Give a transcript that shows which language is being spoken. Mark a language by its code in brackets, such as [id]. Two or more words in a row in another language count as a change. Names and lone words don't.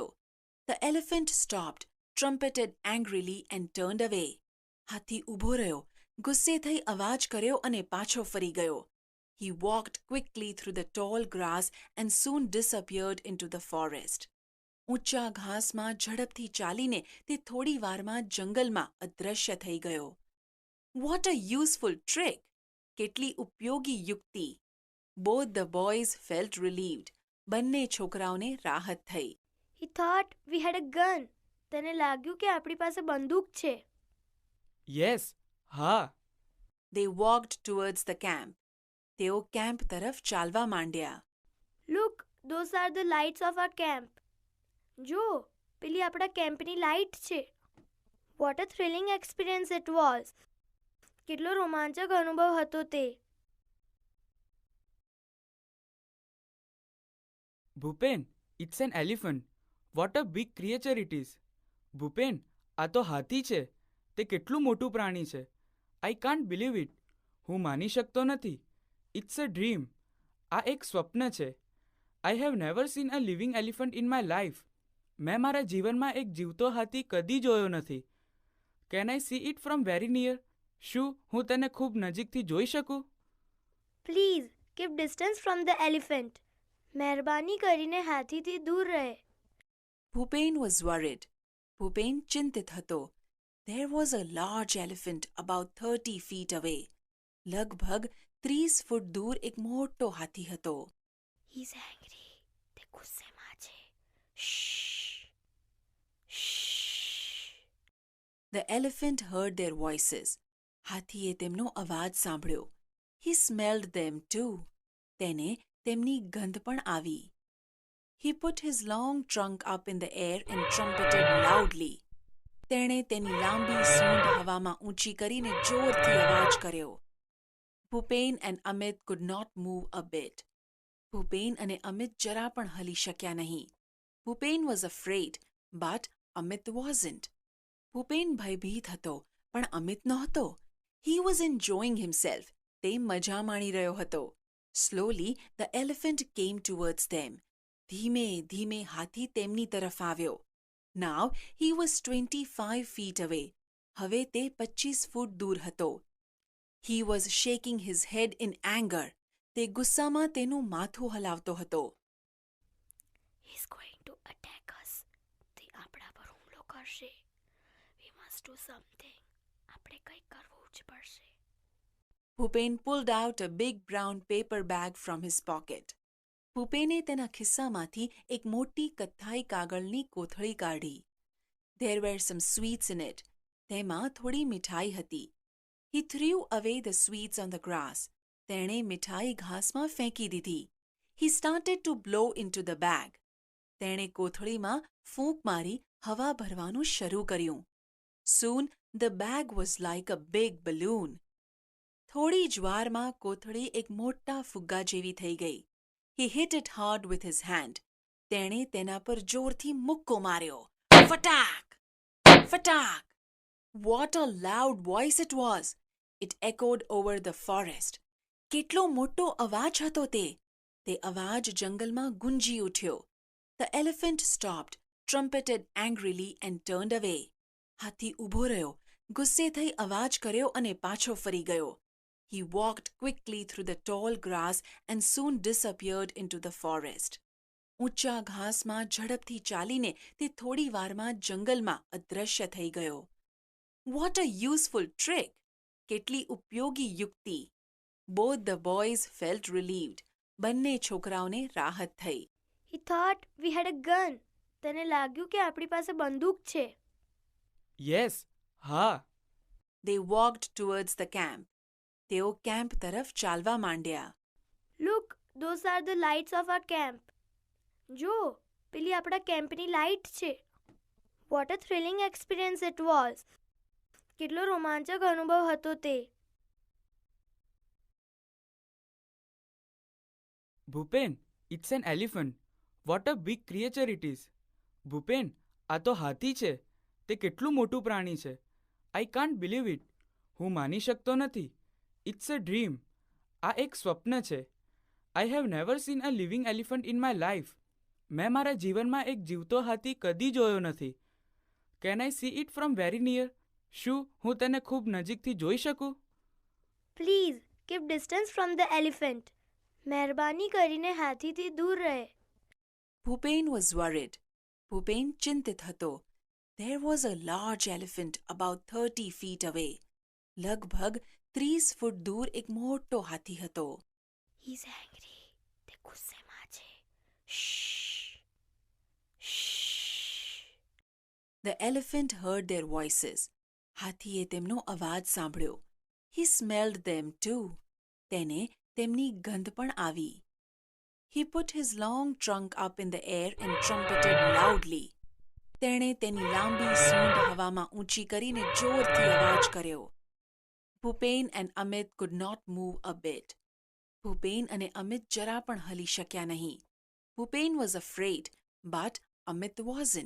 [en] The elephant stopped, trumpeted angrily and turned away. [gu] હાથી ઊભો રહ્યો, ગુસ્સે થઈ અવાજ કર્યો અને પાછો ફરી ગયો. [en] He walked quickly through the tall grass and soon disappeared into the forest. [gu] ઊંચા ઘાસમાં ઝડપથી ચાલીને તે થોડી વારમાં જંગલમાં અદૃશ્ય થઈ ગયો. [en] What a useful trick! [gu] કેટલી ઉપયોગી યુક્તિ! [en] Both the boys felt relieved. [gu] બંને છોકરાઓને રાહત થઈ. [en] He thought we had a gun. [gu] તેને લાગ્યું કે આપણી પાસે બંદૂક છે. યસ, હા. [en] They walked towards the camp. [gu] તેઓ કેમ્પ તરફ ચાલવા માંડ્યા. [en] Look, those are the lights of our camp. [gu] જો, પેલી આપણા કેમ્પની લાઇટ છે. [en] What a thrilling experience it was. [gu] કેટલો રોમાંચક અનુભવ હતો તે. [en] ભૂપેન, It's an elephant. What a big creature it is. ભૂપેન, [gu] આ તો હાથી છે. તે કેટલું મોટું પ્રાણી છે. [en] I can't believe it. [gu] હું માની શકતો નથી. [en] It's a dream. [gu] આ એક સ્વપ્ન છે. [en] I have never seen a living elephant in my life. [gu] મેં મારા જીવનમાં એક જીવતો હાથી કદી જોયો નથી. [en] Can I see it from very near? [gu] શું હું તેને ખૂબ નજીકથી જોઈ શકું? [en] Please keep distance from the elephant. [gu] મહેરબાની કરીને હાથીથી દૂર રહે. [en] ભૂપેન was worried. [gu] ભૂપેન ચિંતિત હતો. [en] There was a large elephant about 30 feet away. [gu] લગભગ 30 ફૂટ દૂર એક મોટો હાથી હતો. [en] He's angry. [gu] તે ગુસ્સેમાં છે. Shh. Shh. [en] The elephant heard their voices. [gu] હાથીએ તેમનો અવાજ સાંભળ્યો. [en] He smelled them too. [gu] તેને તેમની ગંધ પણ આવી. [en] He put his long trunk up in the air and trumpeted loudly. [gu] તેણે તેની લાંબી સૂંઢ હવામાં ઊંચી કરીને જોરથી અવાજ કર્યો. [en] ભૂપેન and Amit could not move a bit. [gu] ભૂપેન અને અમિત જરા પણ હલી શક્યા નહીં. [en] ભૂપેન was afraid, but Amit wasn't. [gu] ભૂપેન ભયભીત હતો, પણ અમિત નહોતો. [en] He was enjoying himself. [gu] તે મજા માણી રહ્યો હતો. [en] Slowly, the elephant came towards them. [gu] ધીમે ધીમે હાથી તેમની તરફ આવ્યો. [en] Now, he was 25 feet away. [gu] હવે તે 25 ફૂટ દૂર હતો. [en] He was shaking his head in anger. [gu] તે ગુસ્સામાં તેનું માથું હલાવતો હતો. [en] He's going to attack us. [gu] તે આપણા પર હુમલો કરશે. [en] We must do something. [gu] આપણે કંઈક કરવું જ પડશે. [en] ભૂપેન pulled out a big brown paper bag from his pocket. [gu] ભૂપેને તેના ખિસ્સામાંથી એક મોટી કથ્થાઈ કાગળની કોથળી કાઢી. [en] There were some sweets in it. [gu] તેમાં થોડી મિઠાઈ હતી. [en] He threw away the sweets on the grass. [gu] તેણે મિઠાઈ ઘાસમાં ફેંકી દીધી. [en] He started to blow into the bag. [gu] તેણે કોથળીમાં ફૂંક મારી હવા ભરવાનું શરૂ કર્યું. [en] Soon the bag was like a big balloon. [gu] થોડી જ વારમાં કોથળી એક મોટા ફુગ્ગા જેવી થઈ ગઈ. [en] He hit it hard with his hand. [gu] તેણે તેના પર જોરથી મુક્કો માર્યો. ફટાક! ફટાક! [en] What a loud voice it was! It echoed over the forest. [gu] કેટલો મોટો અવાજ હતો તે! તે અવાજ જંગલમાં ગુંજી ઉઠ્યો. [en] The elephant stopped, trumpeted angrily and turned away. [gu] હાથી ઊભો રહ્યો, ગુસ્સે થઈ અવાજ કર્યો અને પાછો ફરી ગયો. [en] He walked quickly through the tall grass and soon disappeared into the forest. [gu] ઊંચા ઘાસમાં ઝડપથી ચાલીને તે થોડી વારમાં જંગલમાં અદૃશ્ય થઈ ગયો. [en] What a useful trick! [gu] કેટલી ઉપયોગી યુક્તિ! [en] Both the boys felt relieved. [gu] બંને છોકરાઓને રાહત થઈ. [en] He thought we had a gun. [gu] તેને લાગ્યું કે આપણી પાસે બંદૂક છે. યસ, હા. [en] They walked towards the camp. [gu] તેઓ કેમ્પ તરફ ચાલવા માંડ્યા. [en] Look, those are the lights of our camp. [gu] જો, પેલી આપણા કેમ્પની લાઇટ છે. [en] What a thrilling experience it was. [gu] કેટલો રોમાંચક અનુભવ હતો તે. [en] ભૂપેન, It's an elephant. What a big creature it is. ભૂપેન, [gu] આ તો હાથી છે. તે કેટલું મોટું પ્રાણી છે. [en] I can't believe it. [gu] હું માની શકતો નથી. [en] It's a dream. [gu] આ એક સ્વપ્ન છે. [en] I have never seen a living elephant in my life. [gu] મેં મારા જીવનમાં એક જીવતો હાથી કદી જોયો નથી. [en] Can I see it from very near? [gu] શું હું તેને ખૂબ નજીકથી જોઈ શકું? [en] Please, keep distance from the elephant. [gu] મહેરબાની કરીને હાથીથી દૂર રહે. [en] ભૂપેન was worried. [gu] ભૂપેન ચિંતિત હતો. [en] There was a large elephant about 30 feet away. [gu] લગભગ 30 ફૂટ દૂર એક મોટો હાથી હતો. [en] He's angry. [gu] તે ગુસ્સેમાં છે. Shh. Shh. [en] The elephant heard their voices. [gu] હાથીએ તેમનો અવાજ સાંભળ્યો. [en] He smelled them too. [gu] તેને તેમની ગંધ પણ આવી. [en] He put his long trunk up in the air and trumpeted loudly. [gu] તેણે તેની લાંબી સૂંઢ હવામાં ઊંચી કરીને જોરથી અવાજ કર્યો. [en] ભૂપેન and Amit could not move a bit. [gu] ભૂપેન અને અમિત જરા પણ હલી શક્યા નહીં. [en] ભૂપેન was afraid, but Amit wasn't.